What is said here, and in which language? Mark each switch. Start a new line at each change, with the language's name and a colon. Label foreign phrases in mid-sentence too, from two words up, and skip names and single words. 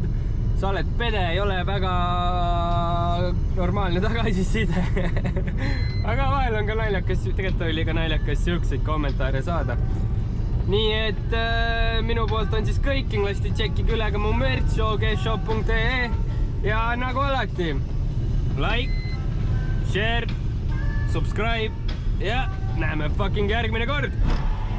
Estonian: Sa oled pede, ei ole väga normaalne tagasiside. Aga vahel on ka naljakas, tegelikult oli ka naljakas siukseid kommentaare saada. Nii et minu poolt on siis kõik. Kindlasti tšekkige üle ka mu merch ogshop.ee. Ja nagu alati,
English: like, share, subscribe
Estonian: ja näeme fucking järgmine kord!